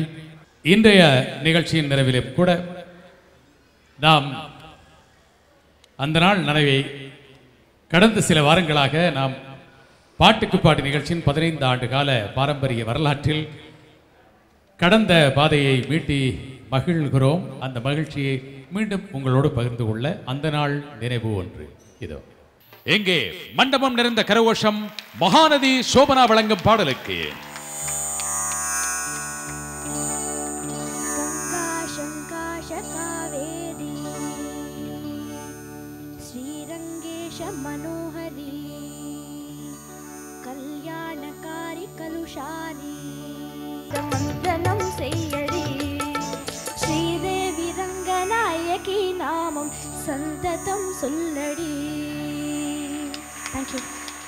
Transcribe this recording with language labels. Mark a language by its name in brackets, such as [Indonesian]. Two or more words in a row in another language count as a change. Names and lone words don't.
[Tamil] இன்றைய நிகழ்ச்சியின் நிறைவிலே கூட நாம் அந்த நாள் நினைவை கடந்த சில வாரங்களாக நாம் பாட்டுக்கு பாட்டு நிகழ்ச்சியின் 15 ஆண்டு கால பாரம்பரிய வரலாற்றில் கடந்த பாதையை மீட்டி மகிழ்கிறோம். அந்த மகிழ்ச்சியை மீண்டும் உங்களோடு பகிர்ந்து கொள்ள அந்த நாள் நினைவு ஒன்று இதோ. எங்கே மண்டபம் நிறைந்த கரகோஷம் மகாநதி சோபனா வழங்கும் பாடலுக்கு. [Telugu] మనోహరీ కల్యాణకారీ కలుషారీ మంత్రనమ సేయడి శ్రీదేవీ రంగనాయకీ నామమ సంతతమ సుల్లడి. [English] Thank you.